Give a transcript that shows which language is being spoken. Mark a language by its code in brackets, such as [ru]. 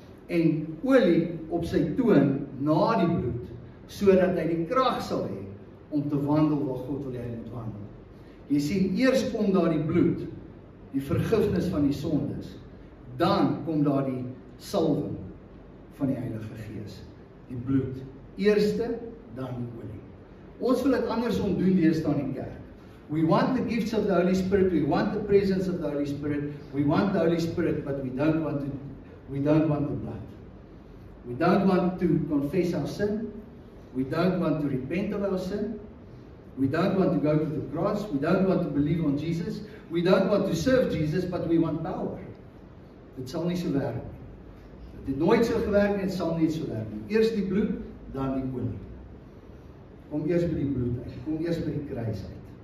[af] En olie op sy toon na die bloed, sodat hy die krag sal hê om te wandel waar God wil hê hy moet wandel. Jy sien, eers kom daar die bloed, die vergifnis van die sondes, dan kom daar die salwing van die Heilige Gees, die bloed. Eerste, dan die olie. Ons wil dit andersom doen deesdae in die kerk. [en] We want the gifts of the Holy Spirit, we want the presence of the Holy Spirit, we want the Holy Spirit, but we don't want the blood. We don't want to confess our sin, we don't want to repent of our sin, we don't want to go to the cross, we don't want to believe on Jesus, we don't want to serve Jesus, but we want power. [af] Dit sal nie so werk nie. Dit het nooit so gewerk en dit sal nie so werk nie. Eers die bloed, dan die olie. Kom eers by die bloed uit, kom eers by die kruis uit.